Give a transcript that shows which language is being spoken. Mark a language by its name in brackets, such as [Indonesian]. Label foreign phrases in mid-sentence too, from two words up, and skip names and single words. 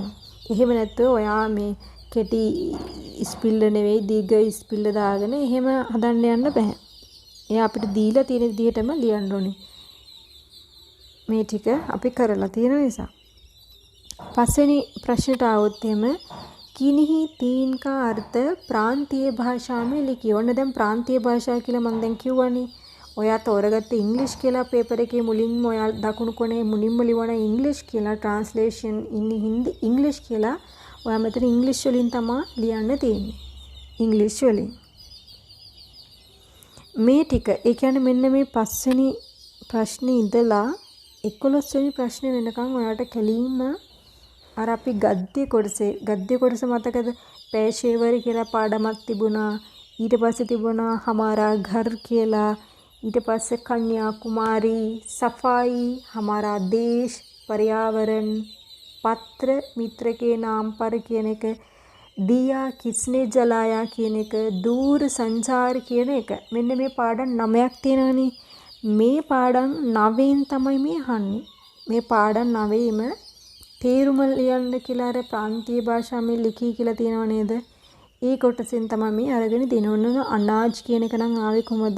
[Sinhala] එහෙම නැත්නම් ඔයා මේ කෙටි ඉස්පිල්ල නෙවෙයි දීර්ඝ ඉස්පිල්ල දාගෙන එහෙම හදන්න යන්න බෑ. එයා අපිට දීලා තියෙන විදියටම ලියන්න ඕනේ. මේ ටික අපි කරලා තියෙන නිසා. පස්වෙනි ප්‍රශ්නට આવොත් එහෙම [Hindi] किन्हीं तीन का अर्थ प्रांतीय भाषा में लिखिए. [Sinhala] ඔන්න දැන් ප්‍රාන්තීය භාෂා කියලා මම දැන් කිව්වනේ. ඔයා තෝරගත්ත ඉංග්‍රීසි කියලා පේපර් එකේ මුලින්ම ඔයා දකුණු කොනේ මුලින්ම ලිවන ඉංග්‍රීසි කියලා [English] translation in Hindi [Sinhala] ඉංග්‍රීසි කියලා ඔයා මෙතන ඉංග්‍රීසි වලින් තමයි ලියන්න තියෙන්නේ. ඉංග්‍රීසි වලින්. මේ ටික ඒ කියන්නේ මෙන්න මේ පස්වෙනි ප්‍රශ්නේ ඉඳලා 11 වෙනි ප්‍රශ්නේ වෙනකන් ඔයාට කැලීම අර අපි ගද්‍ය කොටස මතකද? පේශේවර කියලා පාඩමක් තිබුණා. ඊට පස්සේ තිබුණා හමාරා ඝර් කියලා. ඊට පස්සේ කන්‍යා කුමාරී, सफाई, हमारा देश, पर्यावरण, पत्र मित्र के नाम पर කියන එක, दिया किसने जलाया කියන එක, दूर संचार කියන එක. මෙන්න මේ පාඩම් 9ක් තියෙනවානේ. මේ පාඩම් 9න් තමයි මේ අහන්නේ. මේ පාඩම් 9ෙම තේරුම ලියන්න කියලා අර ප්‍රාන්තීය භාෂාවෙන් ලිඛී කියලා තියෙනව නේද? ඒ කොටසෙන් තමයි මේ අරගෙන දිනවන්න අනාජ් කියන එක නම් ආවේ කොහමද?